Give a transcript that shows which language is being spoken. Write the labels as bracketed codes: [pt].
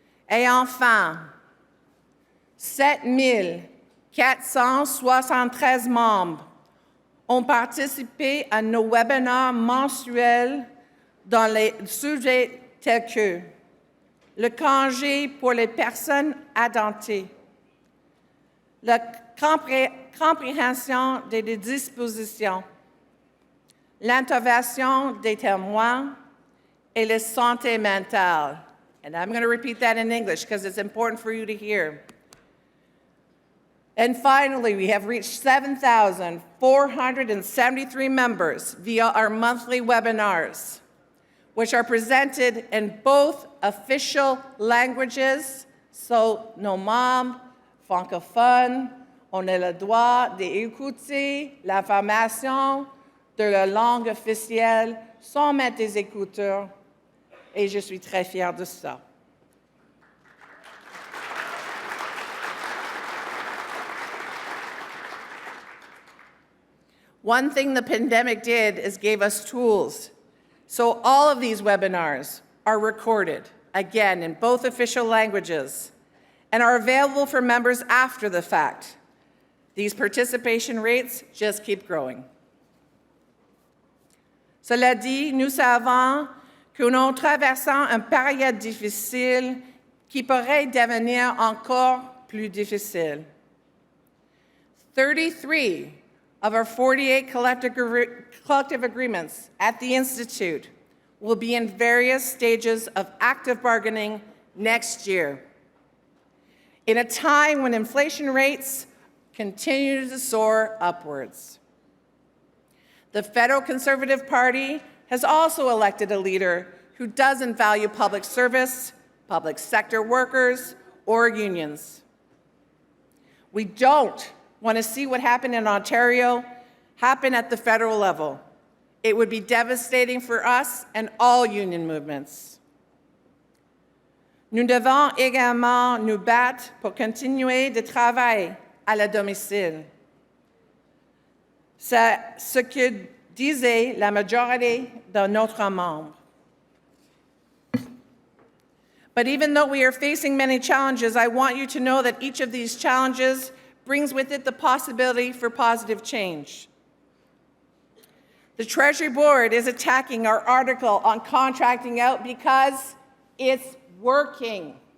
[fr] Et enfin, 7 473 membres ont participé à nos webinaires mensuels dans les sujets tels que le congé pour les personnes adoptées, la compréhension des dispositions, l'intervention des témoins et la santé mentale. [en] And I'm going to repeat that in English because it's important for you to hear. And finally, we have reached 7,473 members via our monthly webinars, which are presented in both official languages, so [fr] nos membres francophones ont le droit d'écouter l'information de la langue officielle sans mettre des écouteurs, et je suis très fière de ça. [en] One thing the pandemic did is gave us tools. So all of these webinars are recorded, again, in both official languages, and are available for members after the fact. These participation rates just keep growing. [fr] Cela dit, nous savons que nous traversons une période difficile qui pourrait devenir encore plus difficile. [en] 33 of our 48 collective agreements at the Institute will be in various stages of active bargaining next year. In a time when inflation rates continue to soar upwards. The Federal Conservative Party has also elected a leader who doesn't value public service, public sector workers, or unions. We don't want to see what happened in Ontario happen at the federal level. It would be devastating for us and all union movements. [fr] Nous devons également nous battre pour continuer de travailler à la domicile. C'est ce que disait la majorité de notre membres. [en] But even though we are facing many challenges, I want you to know that each of these challenges brings with it the possibility for positive change. The Treasury Board is attacking our article on contracting out because it's working.